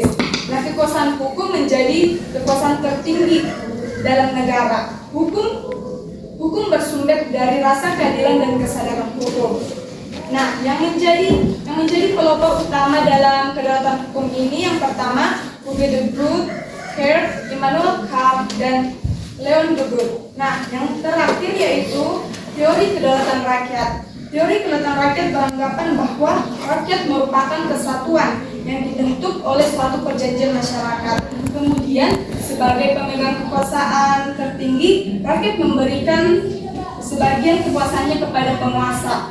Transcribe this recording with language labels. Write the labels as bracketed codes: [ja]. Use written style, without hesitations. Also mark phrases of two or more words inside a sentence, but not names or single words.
[id] Nah, kekuasaan hukum menjadi kekuasaan tertinggi dalam negara. Hukum bersumber dari rasa keadilan dan kesadaran hukum. Nah, yang menjadi pelopor utama dalam kedaulatan hukum ini yang pertama, Hugo de Groot, Kurt, Immanuel Kant, dan Leon de Groot. Nah, yang terakhir yaitu teori kedaulatan rakyat. Teori kedaulatan rakyat beranggapan bahwa rakyat merupakan kesatuan yang dibentuk oleh suatu perjanjian masyarakat. Kemudian, sebagai pemegang kekuasaan tertinggi, rakyat memberikan sebagian kekuasaannya kepada penguasa.